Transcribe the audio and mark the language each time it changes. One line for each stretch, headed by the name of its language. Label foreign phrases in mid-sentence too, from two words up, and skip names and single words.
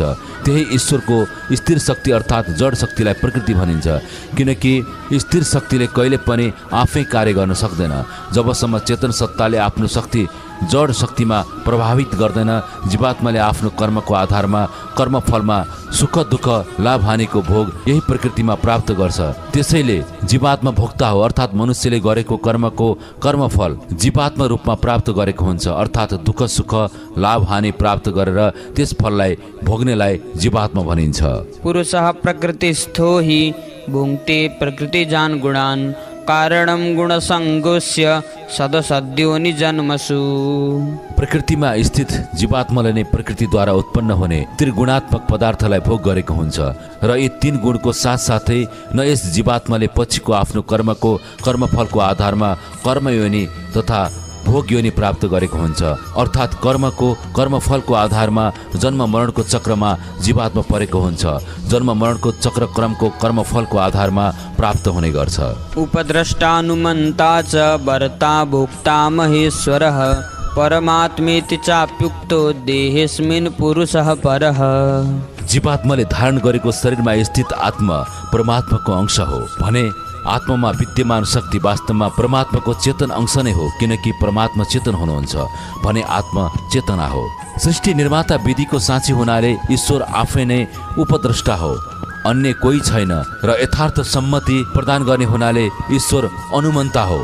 Nepali: त्यही ईश्वरको स्थिर शक्ति अर्थात् जड शक्तिलाई प्रकृति भनिन्छ किनकि स्थिर शक्तिले कहिले पनि आफै कार्य गर्न सक्दैन जबसम्म चेतन सत्ताले आफ्नो शक्ति जड शक्तिमा प्रभावित गर्दैन जीवात्माले आफ्नो कर्मको आधारमा कर्मफलमा सुख दुःख लाभ हानिको भोग यही प्रकृतिमा प्राप्त गर्छ। त्यसैले जीवात्मा भोक्ता हो अर्थात् मनुष्यले गरेको कर्मको कर्मफल जीवात्मा रूपमा प्राप्त गरेको हुन्छ अर्थात् दुःख सुख लाभ हानि प्राप्त गरेर त्यस फललाई भोग्नेलाई जीवात्मा भनिन्छ।
Sanskrit: पुरुषः प्रकृतिस्थो हि भुङ्क्ते प्रकृतिजान् गुणान् कारणं गुणसङ्गोस्य सदसद्योनि जन्मसु।
Nepali: प्रकृतिमा स्थित जीवात्माले नै प्रकृतिद्वारा उत्पन्न हुने त्रिगुणात्मक पदार्थलाई भोग गरेको हुन्छ र यी तीन गुणको साथसाथै न यस जीवात्माले पछिको आफ्नो कर्मको कर्मफलको आधारमा कर्मयोनि तथा भोग योनि प्राप्त गरेको हुन्छ अर्थात् कर्मको कर्मफलको आधारमा जन्म मरणको चक्रमा जीवात्मा परेको हुन्छ जन्म मरणको चक्रक्रमको कर्मफलको आधारमा प्राप्त हुने गर्छ।
Sanskrit: उपद्रष्टानुमन्ता च भर्ता भोक्ता महेश्वरः परमात्मेति चाप्युक्तो देहेस्मिन् पुरुषः परः।
Nepali: जीवात्माले धारण गरेको शरीरमा स्थित आत्मा परमात्माको अंश हो भने आत्मामा विद्यमान शक्ति वास्तवमा परमात्माको चेतन अंश नै हो किनकि परमात्मा चेतन हुनुहुन्छ भने आत्मा चेतना हो। सृष्टि निर्माता विधिको साँची हुनाले ईश्वर आफै नै उपद्रष्टा हो अन्य कोही छैन र यथार्थ सम्मति प्रदान गर्ने हुनाले ईश्वर अनुमन्ता हो।